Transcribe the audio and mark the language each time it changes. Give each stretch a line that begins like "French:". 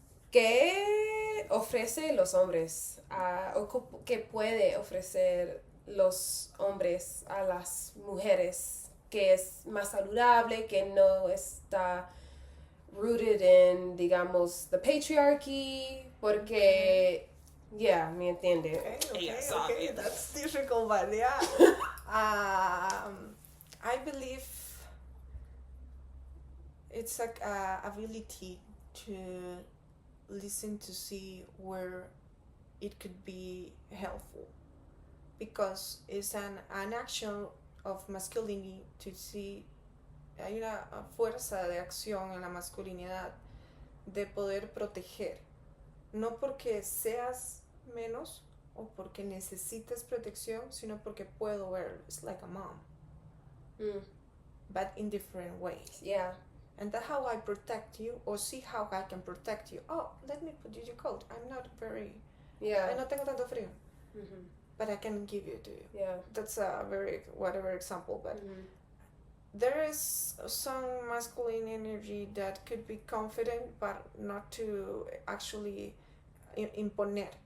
Spanish: ¿Qué ofrece los hombres o qué puede ofrecer los hombres a las mujeres que es más saludable, que no está
English: rooted in,
Spanish: digamos,
English: the patriarchy?
Spanish: Porque, yeah, me entiende.
English: Okay, that's difficult, but yeah. I believe it's like ability to listen to see where it could be helpful, because it's an action of masculinity to see.
Spanish: Hay una fuerza de acción en la masculinidad de poder proteger, no porque seas menos o porque necesites protección, sino porque puedo ver.
English: It's like a mom, but in different ways. Yeah. And that's how I protect you, or see how I can protect you. Oh, let me put you your coat. I'm not very. Yeah.
Spanish: No tengo tanto frío. Mm-hmm.
English: But I can give it to you. Yeah. That's a very whatever example, but there is some masculine energy that could be confident, but not to actually imponer.